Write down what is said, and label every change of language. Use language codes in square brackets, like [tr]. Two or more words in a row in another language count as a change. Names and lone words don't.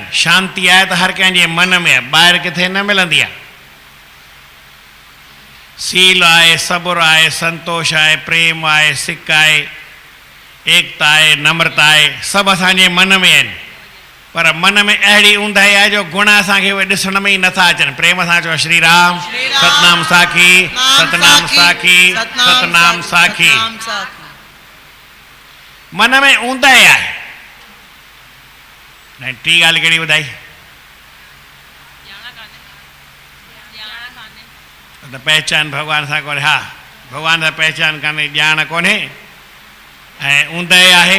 [sd] शांती आहे त हर कंहिंजे मन में आहे, ॿाहिरि किथे न मिलंदी आहे। सील आहे, सबुर आहे, संतोष आहे, प्रेम आहे, सिक आहे, एकता आहे, नम्रता आहे, सभु असांजे मन में आहिनि, पर मन में अहिड़ी ऊंदहि आहे जो गुण असांखे उहे ॾिसण में ई नथा अचनि। प्रेम सां चओ श्री राम, सतनाम साखी, सतनाम साखी, सतनाम साखी। मन में ऊंदहि आहे। ऐं टी ॻाल्हि कहिड़ी ॿुधाई? त पहचान भॻवान सां कोन्हे। हा, भॻवान सां पहचान कान्हे, ॼाण कोन्हे, ऐं ऊंदहि आहे।